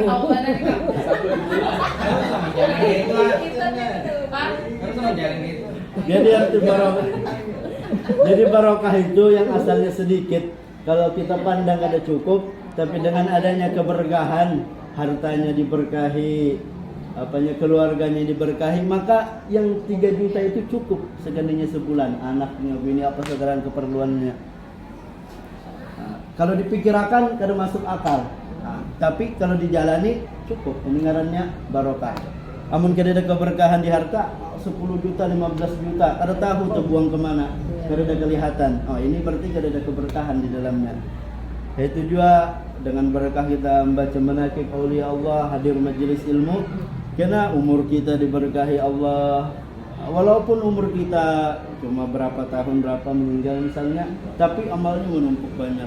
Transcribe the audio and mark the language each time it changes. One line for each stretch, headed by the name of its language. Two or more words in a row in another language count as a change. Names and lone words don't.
Indonesian: Jadi arti barokah. Jadi barokah itu yang asalnya sedikit, kalau kita pandang ada cukup, tapi dengan adanya keberkahan, hartanya diberkahi, apanya keluarganya diberkahi, maka yang 3 juta itu cukup sekalinya sebulan, anaknya, bini apa segala keperluannya.
Banjar: Nah, kalau dipikirkan kada masuk akal. Nah, tapi kalau dijalani cukup, ini ngarannya barokah. Amun kada ada keberkahan di harta, 10 juta, 15 juta, kada tahu tuh buang kemana, kada ada kelihatan. Oh, ini berarti kada ada keberkahan di dalamnya.
Indonesian: Itu juga dengan berkah kita membaca manaqib aulia Allah, hadir majelis ilmu, karena umur kita diberkahi Allah. Walaupun umur kita cuma berapa tahun, berapa meninggal misalnya, tapi amalnya menumpuk banyak.